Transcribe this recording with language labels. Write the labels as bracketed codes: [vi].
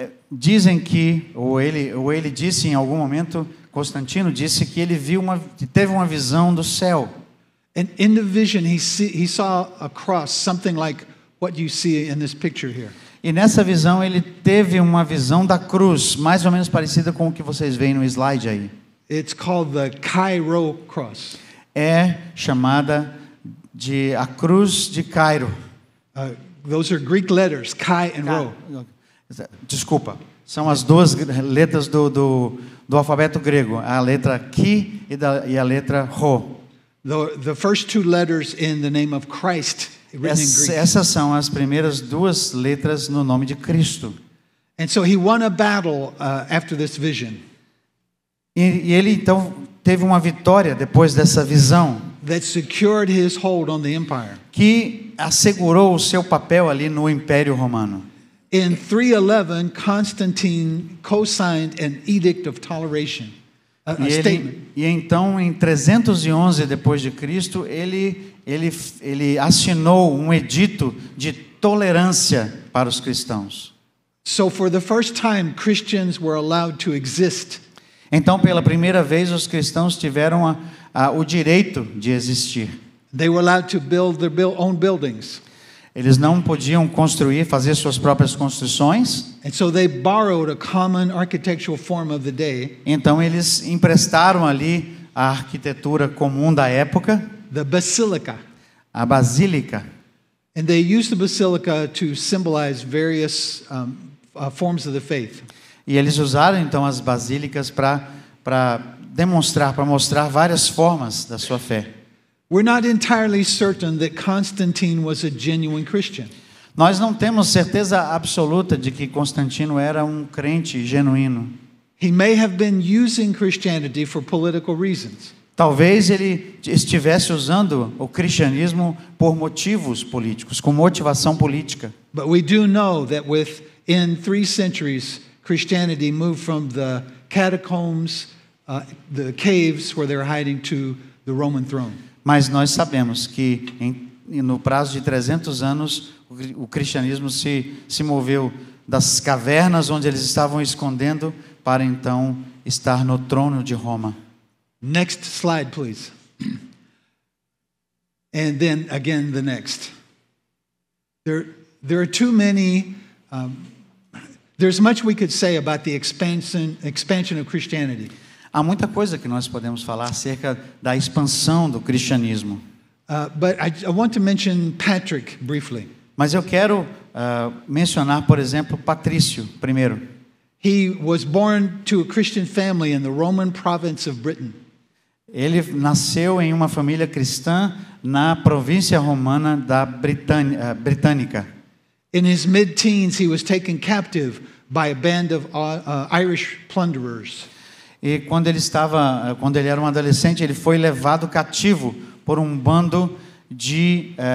[pt] Dizem que, ou ele disse em algum momento, Constantino disse que ele teve uma visão do céu. [en] And in the vision, he saw a cross, something like what you see in this picture here. [pt] E nessa visão ele teve uma visão da cruz, mais ou menos parecida com o que vocês veem no slide aí. [en] It's called the Cairo cross. [pt] É chamada de a cruz de Cairo. [en] Those are Greek letters, Chi and Rho. [pt] Desculpa, são as duas letras do alfabeto grego, a letra Ki e a letra Rho. [en] The first two letters in the name of Christ, written in Greek. [pt] Essas são as primeiras duas letras no nome de Cristo. [en] And so he won a battle after this vision. [pt] E ele então teve uma vitória depois dessa visão, [en] That secured his hold on the empire. [pt] que assegurou o seu papel ali no Império Romano. [en] In 311, Constantine co-signed an edict of toleration, a statement. [pt] E então em 311 depois de Cristo, ele assinou um edito de tolerância para os cristãos. [en] So for the first time, Christians were allowed to exist. [pt] Então, pela primeira vez, os cristãos tiveram o direito de existir. [en] They were allowed to build their own buildings. [pt] Eles não podiam fazer suas próprias construções. [en] And so they borrowed a common architectural form of the day, [pt] Então, eles emprestaram ali a arquitetura comum da época, [en] the basilica. [pt] a basílica. [en] And they used the basilica to symbolize various forms of the faith. [pt] E eles usaram então as basílicas para mostrar várias formas da sua fé. [en] We're not entirely certain that Constantine was a genuine Christian. [pt] Nós não temos certeza absoluta de que Constantino era um crente genuíno. [en] He may have been using Christianity for political reasons. [pt] Talvez ele estivesse usando o cristianismo por motivos políticos, com motivação política. [en] But we do know that within 3 centuries, Christianity moved from the catacombs, the caves where they were hiding, to the Roman throne. [pt] Mas nós sabemos que no prazo de 300 anos o cristianismo se moveu das cavernas onde eles estavam escondendo para então estar no trono de Roma. [en] Next slide, please. And then again the next. There are too many. There's much we could say about the expansion of Christianity. [pt] Há muita coisa que nós podemos falar acerca da expansão do cristianismo. [en] But I want to mention Patrick briefly. [pt] Mas eu quero mencionar, por exemplo, Patrício primeiro. [en] He was born to a Christian family in the Roman province of Britain. [pt] Ele nasceu em uma família cristã na província romana da Britânica. [en] In his mid-teens, he was taken captive by a band of Irish plunderers. [pt] E quando ele era um adolescente, ele foi levado cativo por um bando de